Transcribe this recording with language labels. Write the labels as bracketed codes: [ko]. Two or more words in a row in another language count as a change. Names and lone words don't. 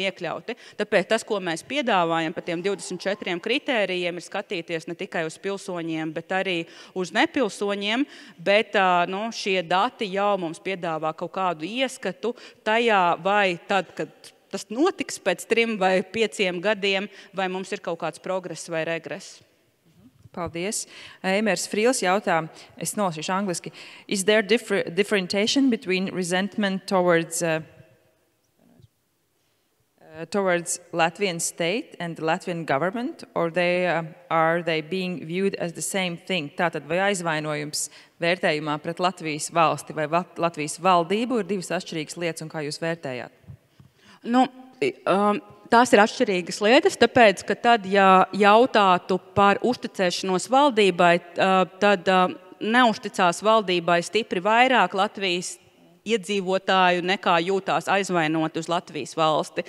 [lv] Tāpēc tas, ko mēs piedāvājam par tiem 24 4 kritērijiem ir skatīties ne tikai uz pilsoņiem, bet arī uz nepilsoņiem, bet šie dati jau mums piedāvā kaut kādu ieskatu tajā, vai tad, kad tas notiks pēc 3 vai 5 gadiem, vai mums ir kaut kāds progress vai regress. Paldies. Eimers Frīls jautā, es nolasīšu angliski. [en] Is there differentiation between resentment towards Latvian state and the Latvian government, or are they being viewed as the same thing? [lv] Tātad, vai aizvainojums vērtējumā pret Latvijas valsti vai Latvijas valdību ir divas atšķirīgas lietas, un kā jūs vērtējāt? Tās ir atšķirīgas lietas, tāpēc, ka tad, ja jautātu par uzticēšanos valdībai, tad neuzticās valdībai stipri vairāk Latvijas iedzīvotāju nekā jūtās aizvainot uz Latvijas valsti.